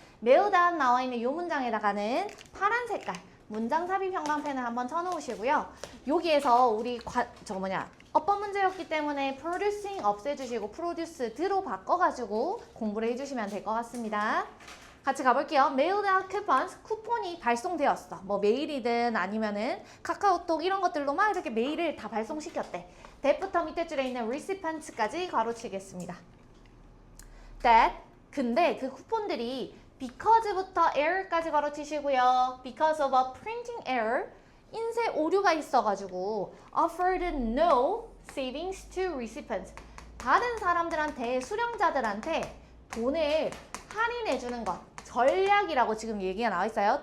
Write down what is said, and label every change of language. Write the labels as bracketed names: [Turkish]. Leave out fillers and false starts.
[Korean] 매우 다음 나와 있는 이 문장에다가는 파란 색깔 문장 삽입 형광펜을 한번 쳐놓으시고요. 여기에서 우리 어법 문제였기 때문에 producing 없애주시고 produce 드로 바꿔가지고 공부를 해주시면 될 것 같습니다. 같이 가볼게요. [English] mailed out coupons, [Korean] 쿠폰이 발송되었어. 메일이든 아니면은 카카오톡 이런 것들로 막 이렇게 메일을 다 발송시켰대. that부터 밑에 줄에 있는 recipients까지 가로치겠습니다. that, 근데 그 쿠폰들이 because부터 error까지 가로치시고요. [English] because of a printing error, [Korean] 인쇄 오류가 있어가지고 [English] offered no savings to recipients, [Korean] 다른 사람들한테, 수령자들한테 돈을 할인해주는 것, 전략이라고 지금 얘기가 나와 있어요.